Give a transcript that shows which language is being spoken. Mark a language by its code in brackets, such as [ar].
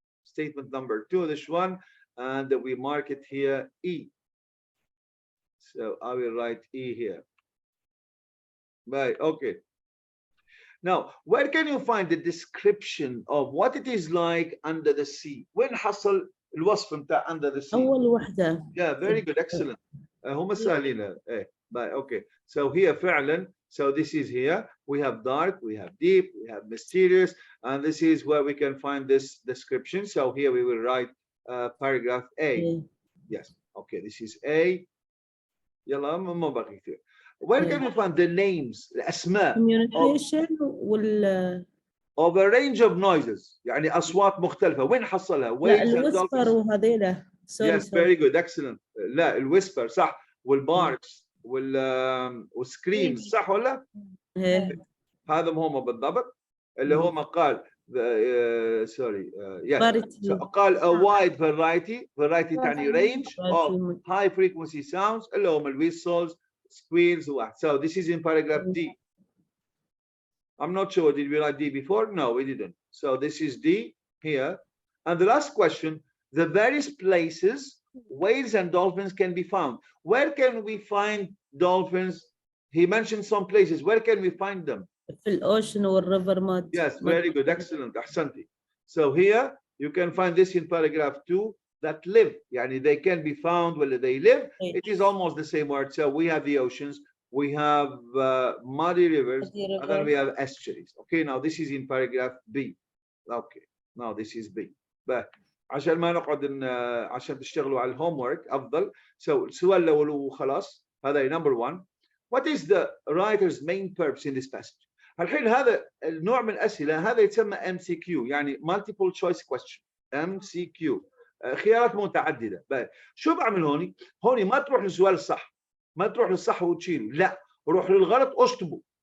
[en] Statement number 2, this one, and we mark it here E. So I will write E here. Right, okay. Now, where can you find the description of what it is like under the sea? [ar] وين حصل الوصف متاع [en] under the sea? [ar] أول وحدة. [en] Yeah, very good, excellent. [ar] هم سهلين. [en] Okay. So here فعلا, so this is here. We have dark, we have deep, we have mysterious, and this is where we can find this description. So here we will write paragraph A. Yes. Okay, this is A. [ar] يلا ما باقي كثير. [en] Where can we find the names, [ar] الأسماء [en] communication وال of a range of noises, [ar] يعني أصوات مختلفة. وين حصلها؟ لا الويسبر وهذيلا. [en] Yes, very good, excellent. [ar] لا الويسبر صح، والباركس والسكريمز صح ولا؟ هذا هم بالضبط اللي هو قال sorry قال [en] a wide variety [ar] تعني range of high frequency sounds اللي هم الويسلز squeals. [en] So this is in paragraph D. I'm not sure, did we write D before? No, we didn't. So this is D here. And the last question, the various places whales and dolphins can be found. Where can we find dolphins? He mentioned some places. Where can we find them? [ar] في الأوشن والريفر مود. [en] Yes, very good, excellent. [ar] أحسنتي. [en] So here you can find this in paragraph 2, that live. يعني they can be found where they live. It is almost the same word. So we have the oceans, we have muddy rivers, and then we have estuaries. Okay, now this is in paragraph B. Okay, now this is B. But [ar] عشان ما نقعد عشان تشتغلوا على الهومورك أفضل. So السؤال الأول وخلاص هذا [en] number 1. What is the writer's main purpose in this passage? [ar] الحين هذا النوع من الأسئلة هذا يتسمى MCQ يعني [en] multiple choice question. [ar] MCQ خيارات متعددة. شو بعمل هوني؟ هوني ما تروح للسؤال الصح، ما تروح للصح وتشيله، لا روح للغلط اشطبه.